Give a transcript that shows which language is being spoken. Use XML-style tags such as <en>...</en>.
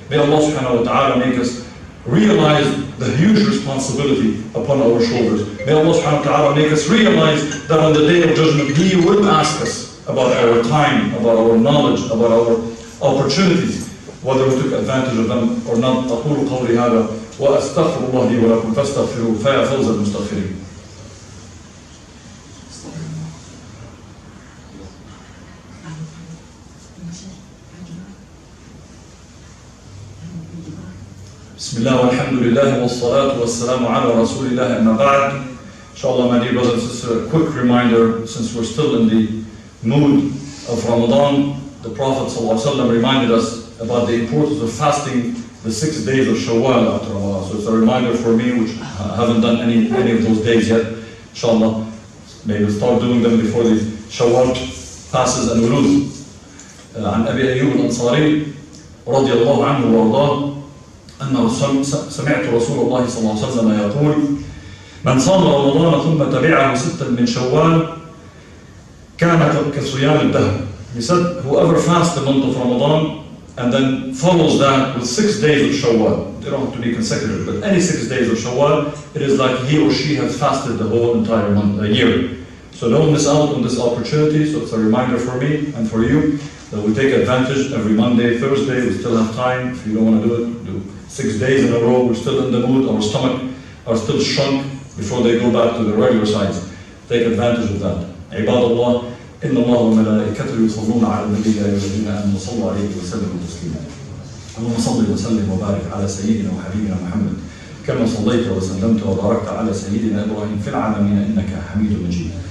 <en>May Allah subhanahu wa ta'ala make us realize the huge responsibility upon our shoulders. May Allah subhanahu wa ta'ala make us realize that on the day of judgment, He will ask us about our time, about our knowledge, about our opportunities, whether we took advantage of them or not.</en> <ar>أقول قولي هذا وأستغفر الله لي ولكم فاستغفروه فيا فوز المستغفرين. Bismillah walhamdulillah wassalatu wassalamu ala rasulillah amma ba'd.</ar> <en>Inshallah, my dear brothers and sisters, a quick reminder, since we're still in the mood of Ramadan, the Prophet ﷺ reminded us about the importance of fasting the 6 days of Shawwal after Ramadan. So it's a reminder for me, which I haven't done any of those days yet. Inshallah, maybe we'll start doing them before the Shawwal passes and we lose.</en> <ar>عن أبي أيوب الأنصاري رضي الله عنه وارضاه أنه سمعت رسول الله صلى الله عليه وسلم يقول: من صام رمضان ثم تبعه 6 من شوال كان كصيام الدهر.</ar> <en>He said, whoever fasts the month of Ramadan and then follows that with 6 days of Shawwal, they don't have to be consecutive, but any 6 days of Shawwal, it is like he or she has fasted the whole entire month, a year. So don't miss out on this opportunity. So it's a reminder for me and for you that we take advantage every Monday, Thursday. We still have time. If you don't want to do it, do 6 days in a row. We're still in the mood. Our stomach are still shrunk before they go back to the regular size. Take advantage of that.</en> <ar>عباد الله إن الله وملائكته يصلون على النبي يا أيها الذين آمنوا صلوا عليه وسلموا تسليما. اللهم صل وسلم وبارك على سيدنا وحبيبنا محمد كما صليت وسلمت وباركت على سيدنا إبراهيم في العالمين إنك حميد مجيد.</ar>